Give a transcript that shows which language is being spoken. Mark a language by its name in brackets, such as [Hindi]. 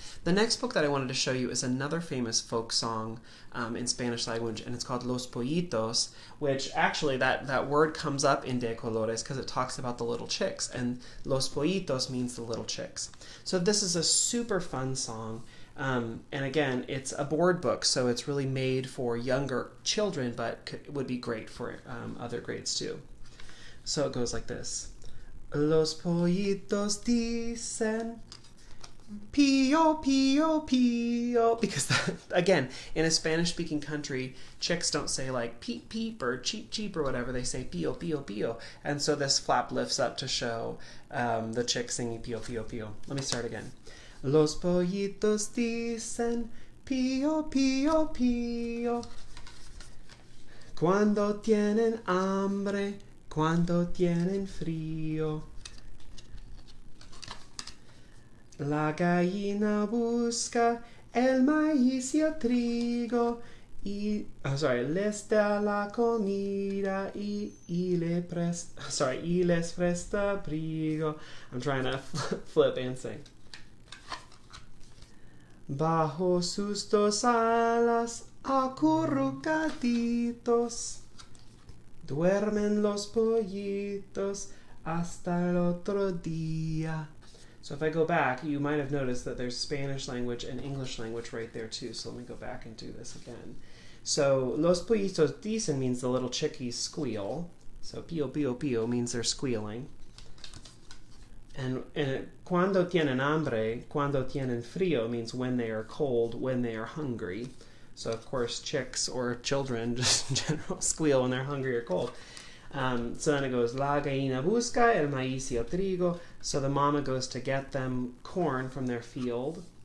[English] The next book that I wanted to show you is another famous folk song in Spanish language, and it's called Los Pollitos, which actually that word comes up in De Colores because it talks about the little chicks, and Los Pollitos means the little chicks. So this is a super fun song, and again, it's a board book, so it's really made for younger children, but would be great for other grades too. So it goes like this. [Spanish] Los pollitos dicen pío, pío, pío. [English] Because, again, in a Spanish-speaking country, chicks don't say like peep, peep, or cheep, cheep, or whatever. They say pío, pío, pío. And so this flap lifts up to show the chick singing pío, pío, pío. Let me start again. [Spanish] Los pollitos dicen pío, pío, pío. Cuando tienen hambre, cuando tienen frío. La gallina busca el maíz y el trigo y les da la comida y les presta abrigo. [English] I'm trying to flip and sing. [Spanish] Bajo sus dos alas acurrucaditos duermen los pollitos hasta el otro día. [English] So if I go back, you might have noticed that there's Spanish language and English language right there too. So let me go back and do this again. So [Spanish] los pollitos dicen [English] means the little chickies squeal. So pío, pío, pío means they're squealing. And [Spanish] cuando tienen hambre, cuando tienen frío [English] means when they are cold, when they are hungry. So of course chicks or children just in general squeal when they're hungry or cold. So then it goes, [Spanish] la gallina busca el maíz y el trigo. [English] So the mama goes to get them corn from their field.